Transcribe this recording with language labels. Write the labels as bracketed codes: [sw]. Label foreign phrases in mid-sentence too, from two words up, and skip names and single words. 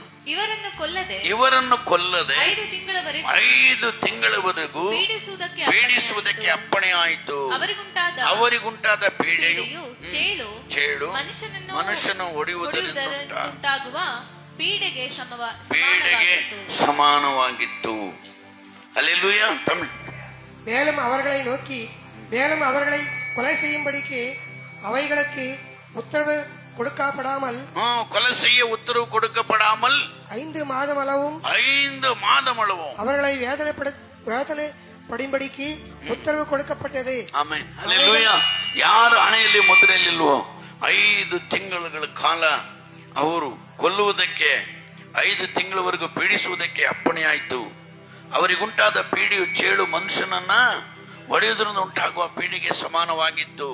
[kn] ಇವರನ್ನು ಕೊಲ್ಲದೆ 5 ತಿಂಗಳವರೆಗೂ ಪೀಡಿಸುವುದಕ್ಕೆ ಅಪ್ಪಣೆ ಆಯಿತು. ಅವರಿಗುಂಟಾದ ಪೀಡೆಯು ಚೇಳು ಮನುಷ್ಯನು ಹೊಡೆಯುವುದರಿಂದ ಪೀಡೆಗೆ ಸಮಾನವಾಗಿತ್ತು. ಹಲ್ಲೆಲೂಯ. [ta] மேலும் அவர்களை நோக்கி மேலும் அவர்களை கொலை செய்யும்படிக்கு அவைகளுக்கு உத்தரவு கொடுக்கப்படாமல் கொலை செய்ய உத்தரவு கொடுக்கப்படாமல் 5 மாதம் அளவும் அவர்களை [kn] வேதனைப்படும்படிக்கு ಉತ್ತರವು ಕೊಡಲ್ಪಟ್ಟದೆ. ಆಮೆನ್. ಹಲ್ಲೆಲೂಯ. ಯಾರು ಹಣೆಯಲ್ಲಿ ಮುದ್ರೆಯಲ್ಲಿಲ್ವೋ 5 ತಿಂಗಳ ಕಾಲ ಅವರು ಕೊಲ್ಲುವುದಕ್ಕೆ 5 ತಿಂಗಳವರೆಗೂ ಪೀಡಿಸುವುದಕ್ಕೆ ಅಪ್ಪಣೆಯಾಯಿತು. ಅವರಿಗುಂಟಾದ ಪೀಡೆಯು ಚೇಳು ಮನುಷ್ಯನನ್ನ ಒಡೆಯುವುದರಿಂದ ಉಂಟಾಗುವ ಪೀಡೆಗೆ ಸಮಾನವಾಗಿತ್ತು.